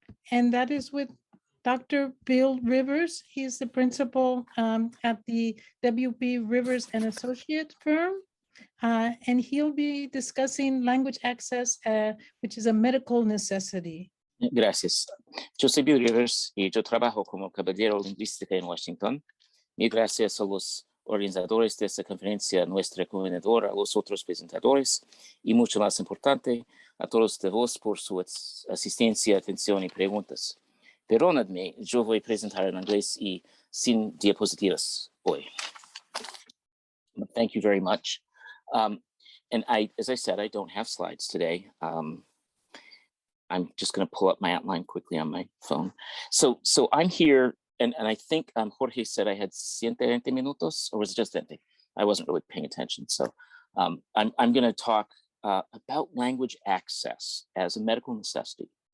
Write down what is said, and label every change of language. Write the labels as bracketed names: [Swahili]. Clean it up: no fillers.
[English] And that is with Dr. Bill Rivers. He is the principal at the WP Rivers and Associate firm. And he'll be discussing language access, which is a medical necessity. [Spanish] Gracias. Yo soy Bill Rivers y yo trabajo como caballero lingüística en Washington. Y gracias a los organizadores de esta conferencia, nuestra coordinadora, a los otros presentadores y mucho más importante, a todos de vos por su asistencia, atención y preguntas. Perdónenme, yo voy a presentar en inglés y sin diapositivas hoy. [English] Thank you very much. And as I said, I don't have slides today. I'm just going to pull up my outline quickly on my phone. So I'm here, and I think Jorge said I had 120 minutos, or was it just 20? I wasn't really paying attention. So I'm going to talk about language access as a medical necessity.